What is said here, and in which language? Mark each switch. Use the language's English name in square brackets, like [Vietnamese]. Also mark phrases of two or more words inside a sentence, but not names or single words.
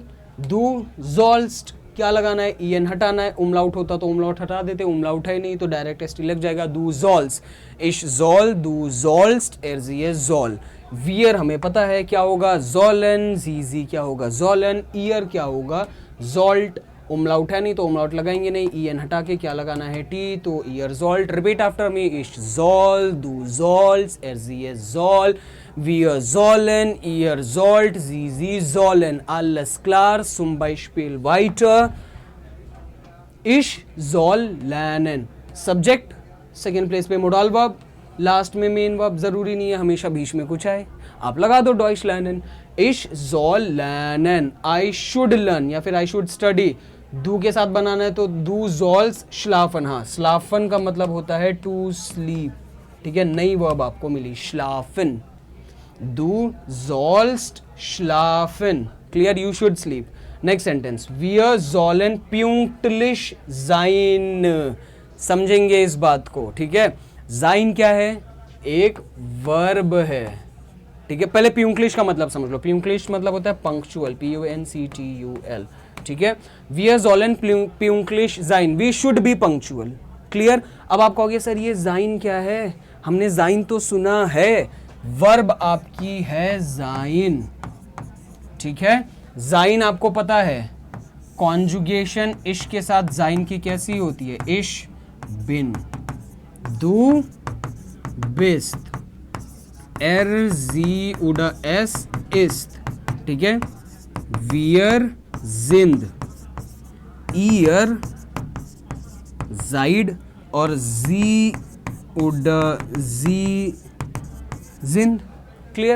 [German] du sollst, [Hindi] क्या लगाना है, ईएन हटाना है, उमलाउट होता तो उमलाउट हटा देते, उमलाउट है नहीं तो डायरेक्ट एसटी लग जाएगा, [German] du sollst, ich soll, du sollst, er sie es soll. [Hindi] वियर हमें पता है क्या होगा, जोलन, जीजी क्या होगा, जोलन। ईयर क्या होगा, जोल्ट, उमलाउट है नहीं तो उमलाउट लगाएंगे नहीं, ईएन हटा के क्या लगाना है, टी, तो [German] ihr sollt. [English] repeat after me, [German] ich soll, du sollst, er sie es soll, wir sollen, ihr sollt, sie sollen. Alles klar, zum Beispiel weiter. Ich soll lernen. [English] Subject, second place [Hindi] पे [English] modal verb, [Hindi] लास्ट में [English] main verb, [Hindi] जरूरी नहीं है हमेशा बीच में कुछ आए, आप लगा दो [German] Deutsch lernen, ich soll lernen, [English] I should learn [Hindi] या फिर [English] I should study, [Hindi] दू के साथ बनाना है तो [German] du sollst schlafen, [Hindi] हाँ श्लाफन का मतलब होता है [English] to sleep, [Hindi] ठीक है, नई वर्ब आपको मिली श्लाफन, [German] du sollst schlafen, [Hindi] क्लियर, [English] you should sleep. next sentence, [German] wir sollen pünktlich sein, [Hindi] समझेंगे इस बात को, ठीक है। sein क्या है, एक वर्ब है, ठीक है। पहले pünktlich का मतलब समझ लो, pünktlich मतलब होता है पंक्चुअल, punctual, ठीक है। [German] wir sollen pünktlich sein, [English] we should be punctual, [Hindi] क्लियर। अब आप कहोगे सर ये sein क्या है, हमने sein तो सुना है, वर्ब आपकी है sein, ठीक है। जाइन आपको पता है कॉन्जुगेशन इश के साथ जाइन की कैसी होती है, [German] ich bin, du bist, er sie oder es ist, [Hindi] ठीक है, [German] wir sind, ihr seid [Hindi] और [German] sie oder Sie sind, [Hindi] क्लियर।